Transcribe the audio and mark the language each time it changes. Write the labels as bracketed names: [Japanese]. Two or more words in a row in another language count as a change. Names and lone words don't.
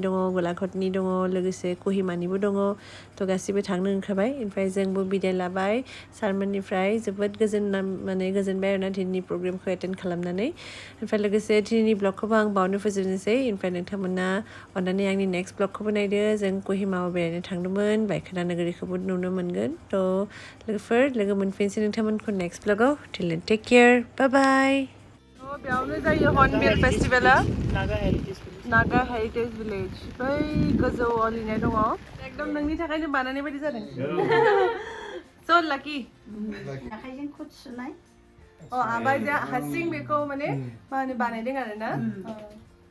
[Bodo] दङ गलाघाटनि दङ लोगोसे कहिमानिबो दङ थ' गासिबो थांनो ओंखारबाय ओमफ्राय जोंबो बिदाय लाबाय सारमोननिफ्राय जोबोद गोजोनबाय आरोना दिनैनि प्रग्रामखौ एटेन्ड खालामनानै ओमफ्राय लोगोसे दिनैनि ब्लगखौबो आं बावनो फोजोबनोसै ओमफ्राय नोंथांमोना अन्नानै आंनि नेक्स्ट ब्लगखौबो नायदो जों कहिमायाव बेरायनो थांदोंमोन बायखोन्दा नोगोरिखौबो नुनो मोनगोन थ' लोगोफोर लोगो मोनफिनसै नोंथांमोनखौ नेक्स्ट ब्लगाव [English] till then take care bye bye [Bodo] बेयावनो जायो हर्नबिल फेस्टिभेला नागा हेरिटेज भिलेज बै गोजौआव लिरनाय दङ एकदम नोंनि थाखायनो बानायनाय बायदि जादों स' लाकि आखाइजों खुद सुनाय आबाया हारसिं बेखौ माने मा होनो बानायदों आरो ना